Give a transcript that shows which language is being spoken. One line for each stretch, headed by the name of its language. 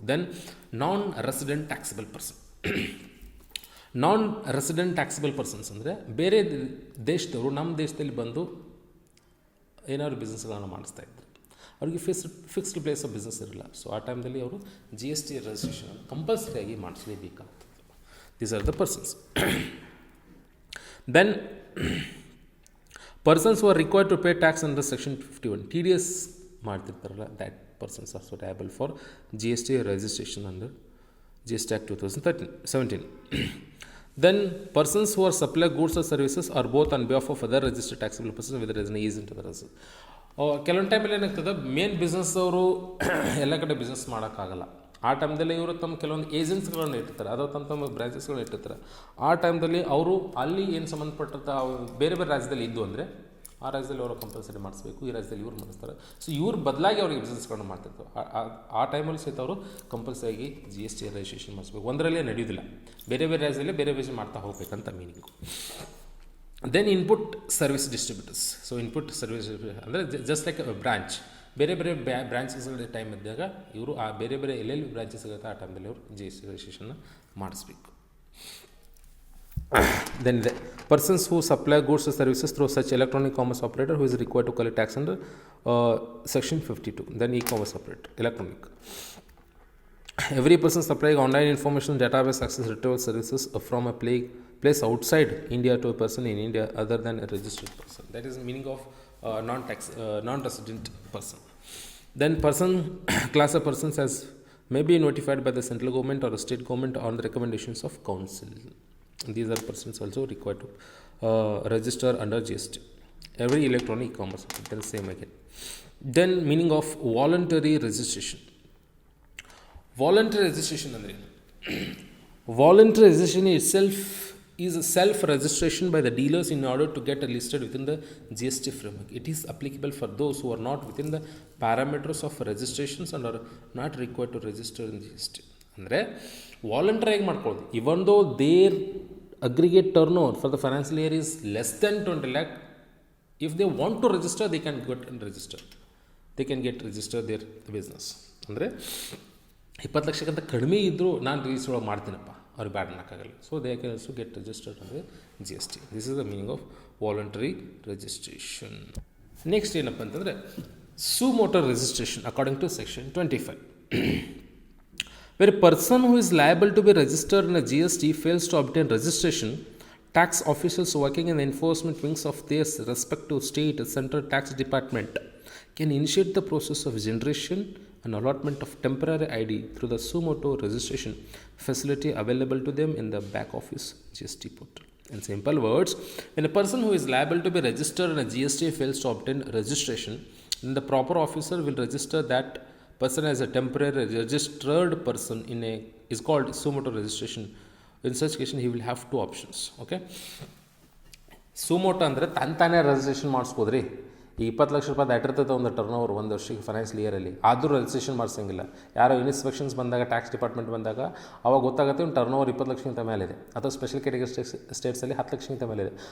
English: Then non resident taxable person.
Kannada: ನಾನ್ resident taxable persons ಅಂದರೆ ಬೇರೆ ದೇಶದವರು ನಮ್ಮ ದೇಶದಲ್ಲಿ ಬಂದು ಏನಾದ್ರು ಬಿಸ್ನೆಸ್ಗಳನ್ನು ಮಾಡಿಸ್ತಾ ಇದ್ದಾರೆ, ಅವ್ರಿಗೆ ಫಿಕ್ಸ್ಡ್ ಪ್ಲೇಸ್ ಆಫ್ ಬಿಸ್ನೆಸ್ ಇರಲ್ಲ. ಸೊ ಆ ಟೈಮ್ದಲ್ಲಿ ಅವರು GST registration ಕಂಪಲ್ಸರಿಯಾಗಿ ಮಾಡಿಸಲೇಬೇಕಾಗ್ತದೆ.
English: These are the persons. Then persons who are required to pay tax under section 51 TDS
Kannada: ಮಾಡ್ತಿರ್ತಾರಲ್ಲ,
English: that persons are also liable for GST registration under GST Act 2017. Then persons who are supply goods or services are both on behalf of other registered taxable persons whether there is an agent or other.
Kannada: ಕೆಲವೊಂದು ಟೈಮಲ್ಲಿ ಏನಾಗ್ತದೆ, main business ಅವರು ಎಲ್ಲ ಕಡೆ business ಮಾಡೋಕ್ಕಾಗಲ್ಲ. ಆ ಟೈಮ್ದಲ್ಲಿ ಇವರು ತಮ್ಮ ಕೆಲವೊಂದು ಏಜೆನ್ಸ್ಗಳನ್ನು ಇಟ್ಟಿರ್ತಾರೆ, ಅಥವಾ ತಮ್ಮ ಬ್ರಾಂಚಸ್ಗಳನ್ನ ಇಟ್ಟಿರ್ತಾರೆ. ಆ ಟೈಮ್ದಲ್ಲಿ ಅವರು ಅಲ್ಲಿ ಏನು ಸಂಬಂಧಪಟ್ಟಂಥ ಬೇರೆ ಬೇರೆ ರಾಜ್ಯದಲ್ಲಿ ಇದ್ದು ಅಂದರೆ ಆ ರಾಜ್ಯದಲ್ಲಿ ಅವರು ಕಂಪಲ್ಸರಿ ಮಾಡಿಸ್ಬೇಕು, ಈ ರಾಜ್ಯದಲ್ಲಿ ಇವ್ರು ಮಾಡಿಸ್ತಾರೆ. ಸೊ ಇವ್ರ ಬದಲಾಗಿ ಅವ್ರಿಗೆ ಬಿಸ್ನೆಸ್ಗಳನ್ನ ಮಾಡ್ತಿರ್ತಾರೆ. ಆ ಟೈಮಲ್ಲಿ ಸಹಿತ ಅವರು ಕಂಪಲ್ಸರಿಯಾಗಿ GST ರಿಜಿಸ್ಟ್ರೇಷನ್ ಮಾಡಿಸ್ಬೇಕು. ಒಂದರಲ್ಲೇ ನಡೆಯೋದಿಲ್ಲ, ಬೇರೆ ಬೇರೆ ರಾಜ್ಯದಲ್ಲಿ ಬೇರೆ ಬೇರೆ ಮಾಡ್ತಾ ಹೋಗ್ಬೇಕಂತ meaning.
English: Then input service distributors.
Kannada: So input service ಅಂದರೆ
English: just like branch,
Kannada: ಬೇರೆ ಬೇರೆ ಬ್ರಾಂಚಸ್ಗಳ ಟೈಮ್ ಇದ್ದಾಗ ಇವರು ಆ ಬೇರೆ ಬೇರೆ ಎಲ್ಲೆಲ್ಲಿ ಬ್ರಾಂಚಸ್ ಇರುತ್ತೆ ಆ ಟೈಮಲ್ಲಿ ಅವರು GST ರಿಜಿಸ್ಟ್ರೇಷನ್ನ ಮಾಡಿಸ್ಬೇಕು.
English: Then ಇದೆ persons who supply goods services through such electronic commerce operator who is required to collect tax under section 52. Then e-commerce operator electronic. Every person supplying online information database access retrieval services from a place outside India to a person in India other than a registered person. That is the meaning of non-resident person. Then person class of persons as may be notified by the central government or the state government on the recommendations of council. These are persons also required to register under GST. Every electronic commerce, then same again. Then meaning of voluntary registration. Voluntary registration
Kannada: ಅಂದರೆ
English: voluntary registration itself is a self-registration by the dealers in order to get listed within the GST framework. It is applicable for those who are not within the parameters of registrations and are not required to register in GST.
Kannada: ಅಂದರೆ ವಾಲಂಟ್ರಿಯಾಗಿ ಮಾಡ್ಕೊಳ್ಳೋದು.
English: Even though their aggregate turnover for the financial year is less than 20 lakh, if they want to register they can go and register. They can get register their business.
Kannada: ಅಂದರೆ 20 ಲಕ್ಷಕ್ಕಿಂತ ಕಡಿಮೆ ಇದ್ದರೂ ನಾನು register ಮಾಡ್ತೀನಪ್ಪ, ಅವ್ರಿಗೆ ಬ್ಯಾಡ್ ಅನ್ನೋಕ್ಕಾಗಲ್ಲ.
English: so they can also get registered
Kannada: ಅಂದರೆ
English: GST. This is the meaning of voluntary registration. Next
Kannada: ಏನಪ್ಪ ಅಂತಂದರೆ
English: Suo motu registration according to section 25. Where a person who is liable to be registered in a GST fails to obtain registration, tax officials working in the enforcement wings of their respective state central tax department can initiate the process of generation and allotment of temporary ID through the suo motu registration facility available to them in the back office GST portal. In simple words, when a person who is liable to be registered in a GST fails to obtain registration, then the proper officer will register that person as a temporary registered person is called suo motu registration. In such case he will have two options.
Kannada: Okay, suo motu ಅಂದರೆ ತಾನೇ registration ಮಾಡಿಸ್ಬೋದ್ರಿ. ಈ 20 ಲಕ್ಷ ರೂಪಾಯಿ ದಾಟಿರ್ತದೆ ಒಂದು turn over ಒಂದು ವರ್ಷಕ್ಕೆ financial ಇಯರಲ್ಲಿ, ಆದರೂ registration ಮಾಡಿಸಂಗಿಲ್ಲ. ಯಾರೋ inspections ಬಂದಾಗ ಟ್ಯಾಕ್ಸ್ ಡಿಪಾರ್ಟ್ಮೆಂಟ್ ಬಂದಾಗ ಅವಾಗ ಗೊತ್ತಾಗುತ್ತೆ ಒಂದು ಟರ್ನ್ ಓವರ್ 20 ಲಕ್ಷಕ್ಕಿಂತ ಮೇಲಿದೆ, ಅಥವಾ ಸ್ಪೆಷಲ್ ಕ್ಯಾಟಗರಿ ಸ್ಟೇಟ್ಸಲ್ಲಿ 10 ಲಕ್ಷಕ್ಕಿಂತ ಮೇಲಿದೆ.